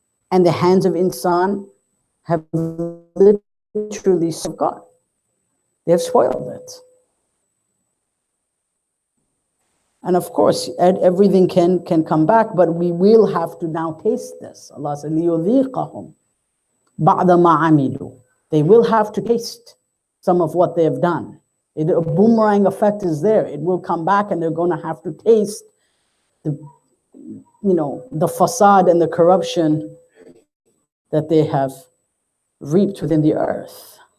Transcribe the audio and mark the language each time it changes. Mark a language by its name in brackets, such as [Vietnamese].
[English] And the hands of insan have literally God. They have spoiled it. And of course, everything can come back, but we will have to now taste this. Allah said, [Arabic] لِيُذِيقَهُمْ بَعْدَ مَا عَمِلُوا. [English] They will have to taste some of what they have done. A boomerang effect is there. It will come back, and they're going to have to taste the facade and the corruption that they have reaped within the earth.